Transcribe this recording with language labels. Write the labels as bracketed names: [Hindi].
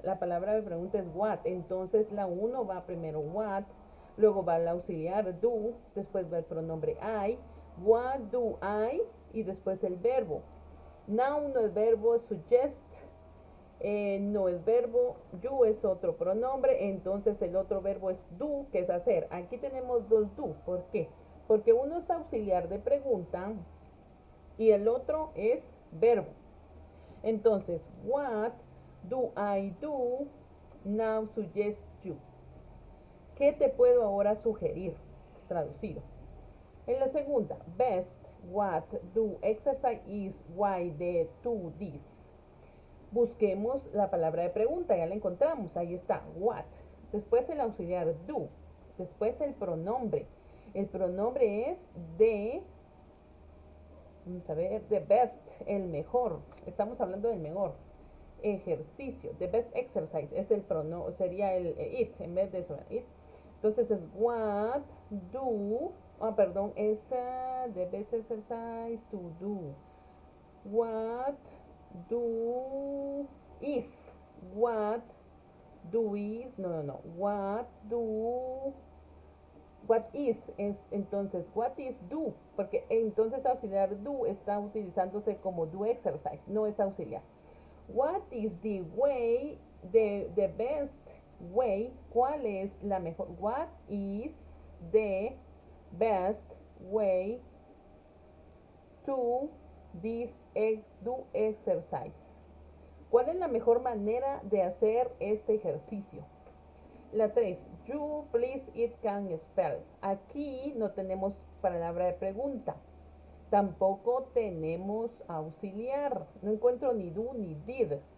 [Spanish] La palabra de pregunta es what, entonces la 1 va primero what, luego va el auxiliar do, después va el pronombre I, what do I y después el verbo. Now no el verbo, suggest No, el verbo you es otro pronombre, entonces el otro verbo es do, que es hacer. Aquí tenemos dos do. ¿Por qué? Porque uno es auxiliar de pregunta y el otro es verbo. [English] Entonces, what do I do now suggest you? [Spanish] ¿Qué te puedo ahora sugerir? Traducido. En la segunda, [English] best, what do exercise is why the to this. [Spanish] Busquemos la palabra de pregunta, ya la encontramos, ahí está, what. Después el auxiliar do. Después el pronombre. El pronombre es de, vamos a ver, the best, el mejor. Estamos hablando del mejor ejercicio. The best exercise es el pronombre, sería el it, en vez de eso, it. Entonces es what do, perdón, es the best exercise to do. What do is, what do is, no, what is es entonces, what is do, porque entonces auxiliar do está utilizándose como do exercise, no es auxiliar. [English] What is the way, the best way, [Spanish] ¿cuál es la mejor? [English] What is the best way to this do exercise? [Spanish] ¿Cuál es la mejor manera de hacer este ejercicio? La 3, [English] you please it can spell. [Spanish] Aquí no tenemos palabra de pregunta. Tampoco tenemos auxiliar. No encuentro ni do ni did.